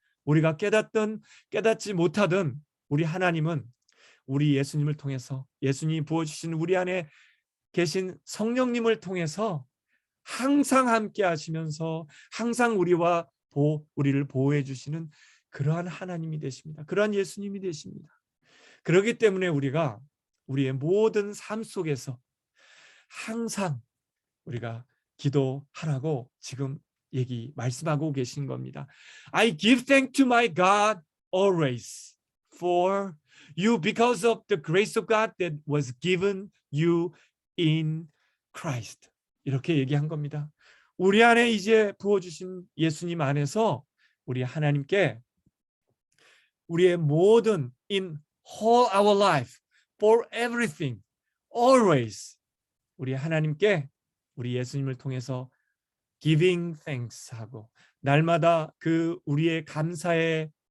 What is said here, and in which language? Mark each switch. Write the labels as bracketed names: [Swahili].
[Korean] 우리가 깨닫든 깨닫지 못하든 우리 하나님은 우리 예수님을 통해서 예수님이 부어주신 우리 안에 계신 성령님을 통해서 항상 함께 하시면서 항상 우리를 보호해 주시는 그러한 하나님이 되십니다. 그러한 예수님이 되십니다. 그렇기 때문에 우리가 우리의 모든 삶 속에서 항상 우리가 기도하라고 지금 말씀하고 계신 겁니다. [English] I give thanks to my God always for you because of the grace of God that was given you in Christ. [Korean] 이렇게 얘기한 겁니다. 우리 안에 이제 부어주신 예수님 안에서 우리 하나님께 우리의 모든 [English] in whole our life for everything always [Korean] 우리 하나님께 우리 예수님을 통해서 [English] giving thanks [Korean] 하고 날마다 그 우리의 감사의